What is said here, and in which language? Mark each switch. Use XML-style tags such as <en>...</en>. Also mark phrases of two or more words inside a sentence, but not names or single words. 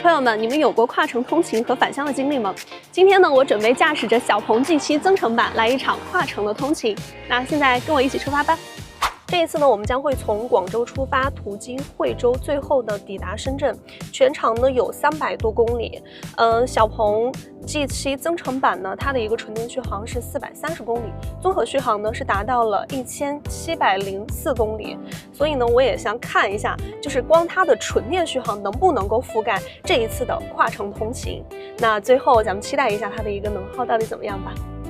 <zh>朋友們，你们有過跨城通勤和返鄉的经歷嗎？今天呢，我準備駕駛着小鵬 G7增程版來一場跨城的通勤。那現在跟我一起出發吧。這一次呢，我們將會從廣州出發，途經惠州，最後呢抵達深圳，全長呢有300多公里。小鵬 G7 增程版呢，它的一個純電續航是430公里，綜合續航呢是達到了1704公里。所以呢，我也想看一下，就是光它的纯電續航能不能夠覆蓋這一次的跨城通勤。那最後咱們期待一下它的一個能耗到底怎麼樣吧。</zh>